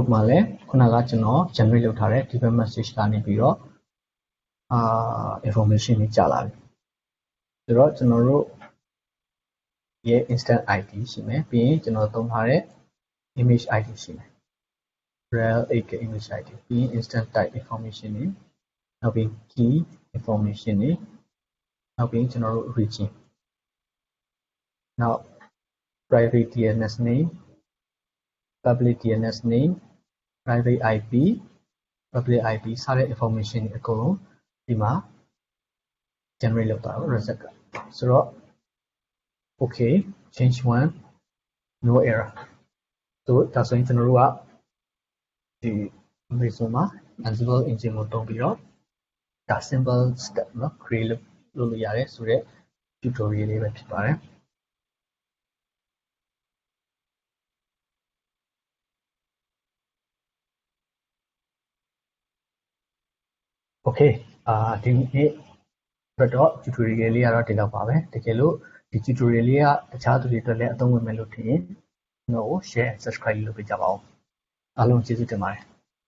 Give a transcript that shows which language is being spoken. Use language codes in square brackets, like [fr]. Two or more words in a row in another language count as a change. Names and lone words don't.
[my] မှာလည်းခုနကကျွန်တော် generate လုပ်ထားတဲ့ ဒီဘက် message ကနေပြီးတော့information တွေကြာလာပြီဆိုတော့ကျွန်တော်တို့ရဲ့ [en] instant id [my] ရှိမယ်ပြီးရင်ကျွန်တော်သုံးထားတဲ့ [en] image id [my] ရှိမယ် [en] RHEL8 image id [my] ပြီးရင် [en] instant type information [my] တွေနောက်ပြီး [en] key information [my] တွေနောက်ပြီးကျွန်တော်တို့ region နောက် [en] private DNS name public DNS name private IP public IP [my] စတဲ့ information တွေအကုန်လုံးဒီမှာ generate လုပ်တာတော့ result ကဆိုတော့ [en] okay change one no error [my] ဆိုဒါဆိုရင်ကျွန်တော်တို့ကဒီ Amazon မှာ [en] ansible engine [my] ကိုသုံးပြီးတော့ဒါ [en] simple step [my] เนาะ create လုပ်လို့ရတယ်ဆိုတော့ tutorial လေးပဲဖြစ်ပါတယ် okay ဒီနေ့တော့ tutorial လေးကတော့ဒီလောက်ပါပဲတကယ်လို့ဒီ tutorial လေးကတခြားသူတွေအတွက်လည်းအသုံးဝင်မယ်လို့ထင်ရင်ကျွန်တော်ကို [en] share and subscribe [my] လုပ်ပေးကြပါဦးအားလုံးကျေးဇူးတင်ပါတယ်